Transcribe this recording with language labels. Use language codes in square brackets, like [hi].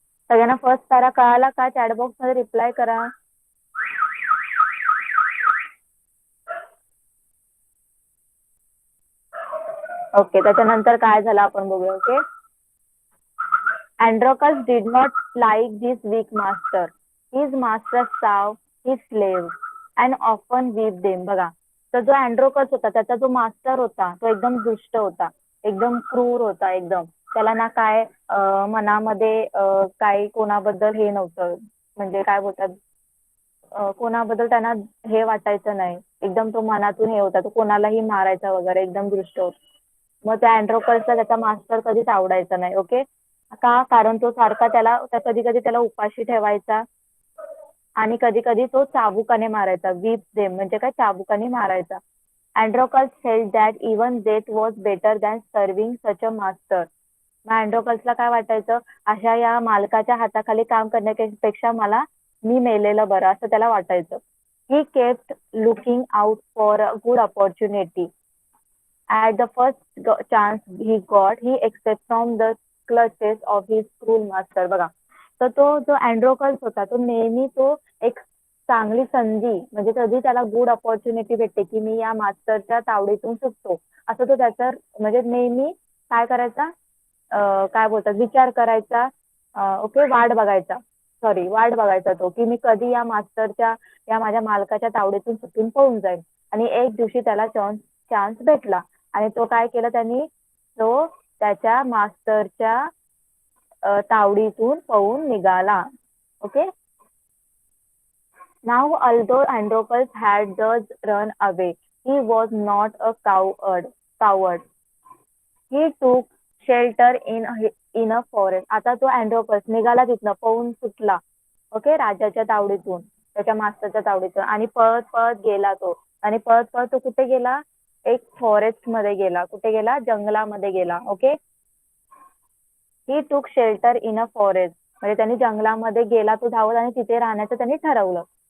[mr] सगळ्यांना first para कळाला का? चॅटबॉक्स मध्ये रिप्लाय करा. ओके, त्याच्यानंतर काय झालं आपण बघूया. [en] Okay, Andronicus did not like this weak master. His master served his slaves and often whipped them. [mr] बघा, तर जो अँड्रोकस होता त्याचा जो मास्टर होता तो एकदम दुष्ट होता, एकदम क्रूर होता एकदम. त्याला ना काय मनामध्ये काही कोणाबद्दल हे नव्हतं, म्हणजे काय बोलतात, कोणाबद्दल त्यांना हे वाटायचं नाही. एकदम तो मनातून हे होता, तो कोणालाही मारायचा वगैरे, एकदम दृष्ट होता. मग त्या अँड्रोकसला त्याचा मास्टर कधीच आवडायचा नाही. ओके, का? कारण तो सारखा कधी कधी त्याला उपाशी ठेवायचा आणि कधी कधी तो चाबुकाने मारायचा. [en] whip them [mr] म्हणजे काय? चाबुकाने मारायचा. [en] Androcles felt that even death was better than serving such a master. [mr] मग अँड्रोकसला काय वाटायचं, अशा या मालकाच्या हाताखाली काम करण्यापेक्षा मी मेलेलं बरं, असं त्याला वाटायचं. [en] He kept looking out for a good opportunity. At the first chance he got, he escaped from the clutches of his cruel master. [mr] बघा, तर तो जो अँड्रोकल्स होता तो नेहमी तो एक चांगली संधी, म्हणजे कधी त्याला [en] good opportunity [mr] भेटते की मी या मास्टरच्या तावडीतून सुटतो, असं तो त्याचा म्हणजे नेहमी काय करायचा, काय बोलतात, विचार करायचा. ओके, वाट बघायचा तो की मी कधी या माझ्या मालकाच्या तावडीतून सुटून पळून जाईल. आणि एक दिवशी त्याला चान्स भेटला आणि तो काय केलं त्यांनी, तो त्याच्या मास्टरच्या तावडीतून पळून निघाला. [en] Okay, now although Androcles had thus run away, he was not a coward. He took shelter in a forest. [mr] आता तो अँड्रोकस निघाला तिथनं, पळून सुटला. ओके, राजाच्या तावडीतून, त्याच्या मास्टरच्या तावडीतून, आणि पळत पळत गेला तो. आणि पळत पळत तो कुठे गेला? एक फॉरेस्ट मध्ये गेला. कुठे गेला? जंगलामध्ये गेला. ओके, [en] he took shelter in a forest, [mr] म्हणजे त्यांनी जंगलामध्ये गेला तो धावत आणि तिथे राहण्याचं त्यांनी ठरवलं.